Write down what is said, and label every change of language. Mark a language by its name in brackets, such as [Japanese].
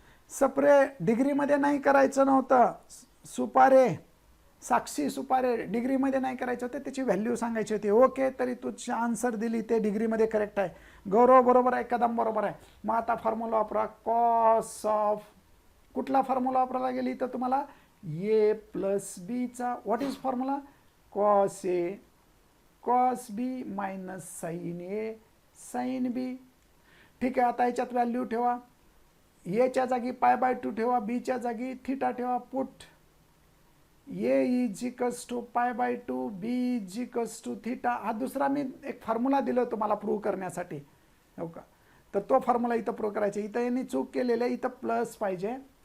[Marathi] सप्रे डिग्रीमध्ये नाही करायचं नव्हतं. सुपारे, साक्षी सुपारे डिग्रीमध्ये नाही करायचं होतं, त्याची व्हॅल्यू सांगायची होती. ओके, तरी तुझी आन्सर दिली ते डिग्रीमध्ये करेक्ट आहे. गौरव बरोबर आहे, कदम बरोबर आहे. मग आता फॉर्म्युला वापरा. कॉस ऑफ कुठला फॉर्म्युला वापरायला गेली तर तुम्हाला ए प्लस बीचा. [English] What is formula? Cos A cos B minus sine A sine B. [Marathi] ठीक आहे. आता याच्यात व्हॅल्यू ठेवा. एच्या जागी पाय बाय 2 ठेवा, बीच्या जागी थिटा ठेवा. [English] Put A is equals to pi by 2, B is equals to theta. [Marathi] हा दुसरा मी एक फॉर्म्युला दिलं तुम्हाला प्रूव्ह करण्यासाठी, हो का? तर तो फॉर्म्युला इथं प्रूव्ह करायचा. इथं यांनी चूक केलेली आहे, इथं प्लस पाहिजे.